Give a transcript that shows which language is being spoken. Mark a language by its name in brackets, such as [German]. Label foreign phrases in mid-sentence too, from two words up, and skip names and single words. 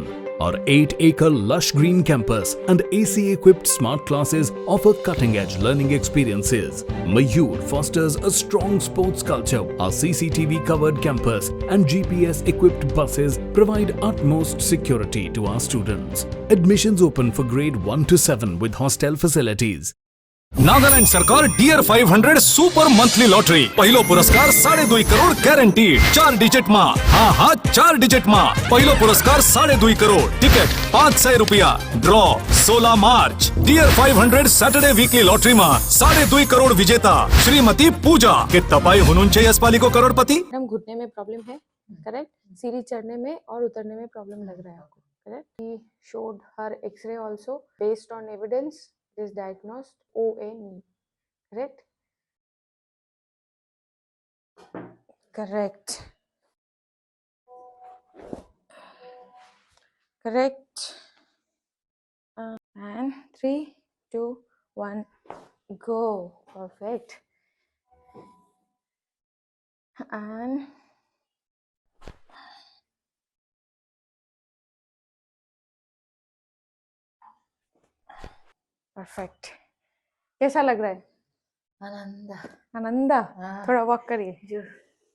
[English] Our 8-acre lush green campus and AC-equipped smart classes offer cutting-edge learning experiences. Mayur fosters a strong sports culture. Our CCTV-covered campus and GPS-equipped buses provide utmost security to our students. Admissions open for grade 1 to 7 with hostel facilities. [Nepali] नागालैंड सरकार डियर 500 सुपर मंथली लॉटरी पहिलो पुरस्कार 2.5 करोड़ गारंटीड 4 डिजिट मा हाँ 4 डिजिट मा पहिलो पुरस्कार 2.5 करोड़ टिकट 500 रुपया ड्रॉ 16 मार्च डियर 500 सैटरडे वीकली लॉटरी मा 2.5 करोड़ विजेता श्रीमती पूजा के तपाई हुनुहुन्छ यसपाली को करोड़पति। [Hindi] मैडम घुटने में प्रॉब्लम है, करेक्ट। सीढ़ी चढ़ने में और उतरने में प्रॉब्लम लग रहा है आपको, करेक्ट। [English] he showed her x-ray also based on evidence is diagnosed OA knee, correct? Correct. Correct. And 3, 2, 1, go. Perfect. And परफेक्ट। [Hindi] कैसा लग रहा है? आनंदा। आनंदा। हाँ। थोड़ा वॉक करिए। जो